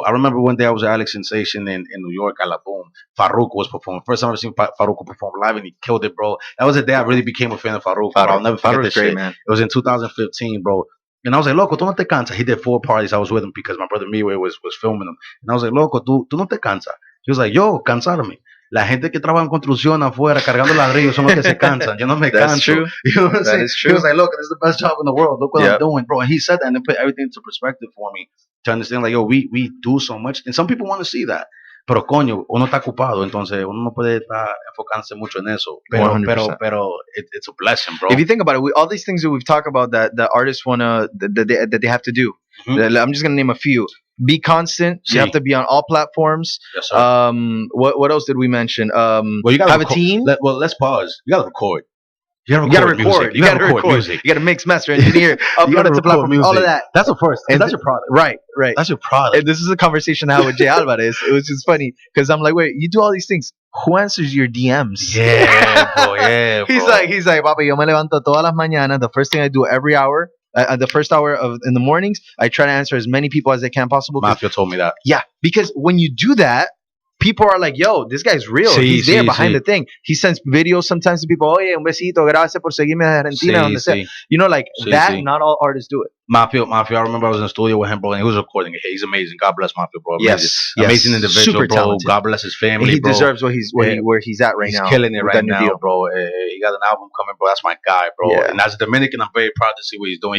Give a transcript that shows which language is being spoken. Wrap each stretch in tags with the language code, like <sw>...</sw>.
<en>I remember one day I was at Alex Sensation in New York at La Boom. Farouk was performing. First time I've seen Farouk perform live, and he killed it, bro. That was the day I really became a fan of Farouk. I'll never forget this shit. Man. It was in 2015, bro. And I was like,</en> <es>loco, tú no te cansas.</es> <en>He did 4 parties. I was with him because my brother Miwe was filming him. And I was like,</en> <es>loco, tú no te cansas.</es> <en>He was like, yo,</en> <es>cansarme. La gente que trabaja en construcción afuera cargando ladrillos son los que se cansan. Yo no me canso.</es> <en>That's true. You know what I'm saying? That is true. He was like, look, this is the best job in the world. Look what I'm doing, bro. And he said that and it put everything into perspective for me to understand, like, yo, we do so much. And some people want to see that.</en> <es>Pero coño, uno está ocupado, entonces uno no puede estar enfocándose mucho en eso. Pero</es> <en>it's a blessing, bro. If you think about it, all these things that we've talked about that the artists wanna that they have to do. Mm-hmm. I'm just gonna name a few. Be constant. You have to be on all platforms. Yes, sir. What else did we mention? Well, you gotta have a team. Let's pause. You gotta record. You gotta record. You gotta record music. You gotta mix, master, engineer, upload it to platform, all of that. That's the first. And that's your product. Right. That's your product. And this is a conversation I had with Jay Alvarez. It was just funny because I'm like, wait, you do all these things. Who answers your DMs? Yeah, bro. Yeah, bro. He's like,</en> <es>Papa, yo me levanto todas las mañanas.</es> <en>The first thing I do every hour, the first hour in the mornings, I try to answer as many people as I can possible. Mafia told me that. Yeah, because when you do that, people are like, yo, this guy's real. He's there behind the thing. He sends videos sometimes to people.</en> <es>Oye, un besito, gracias por seguirme de Argentina. Donde sea.</es> <en>You know, like that, not all artists do it. Mafia, I remember I was in the studio with him, bro, and he was recording it. He's amazing. God bless Mafia, bro. Yes. Amazing individual, super bro. Talented. God bless his family, and he bro. deserves where he's at right now. He's killing it right now, bro. He got an album coming, bro. That's my guy, bro. Yeah. And as a Dominican, I'm very proud to see what he's doing.</en>